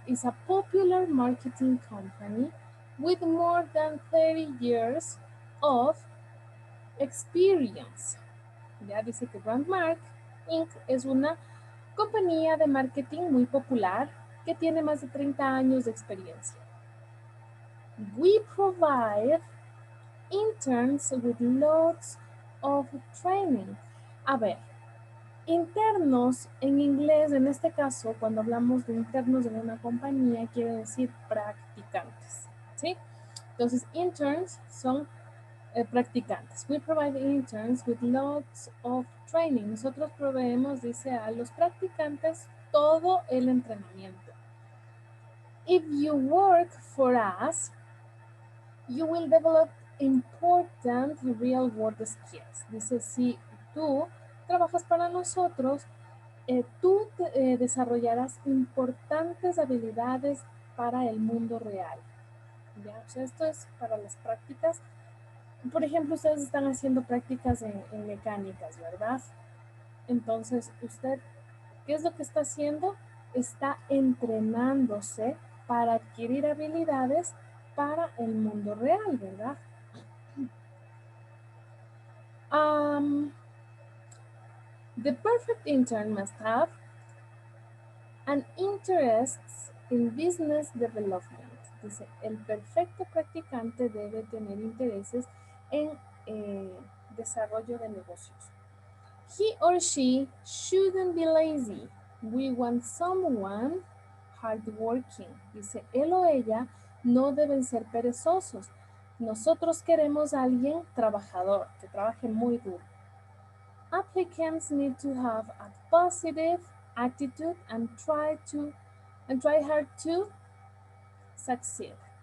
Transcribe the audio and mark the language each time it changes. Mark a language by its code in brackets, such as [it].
[en] is a popular marketing company with more than 30 years of experience. [es] Ya dice que Brandmark Inc. es una compañía de marketing muy popular que tiene más de 30 años de experiencia. [en] We provide interns with lots of training. [es] A ver, internos en inglés, en este caso, cuando hablamos de internos en una compañía, quiere decir practicantes, ¿sí? Entonces, interns son practicantes. [en] We provide interns with lots of training. [es] Nosotros proveemos, dice, a los practicantes todo el entrenamiento. [en] If you work for us, you will develop important real world skills. [es] Dice, si tú trabajas para nosotros, tú desarrollarás importantes habilidades para el mundo real. ¿Ya? O sea, esto es para las prácticas. Por ejemplo, ustedes están haciendo prácticas en mecánicas, ¿verdad? Entonces, usted, ¿qué es lo que está haciendo? Está entrenándose para adquirir habilidades para el mundo real, ¿verdad? [en] The perfect intern must have an interest in business development. [es] Dice, el perfecto practicante debe tener intereses en desarrollo de negocios. [en] He or she shouldn't be lazy. We want someone hardworking. [es] Dice, él o ella no deben ser perezosos. Nosotros queremos a alguien trabajador, que trabaje muy duro. [en] Applicants need to have a positive attitude and try hard to succeed.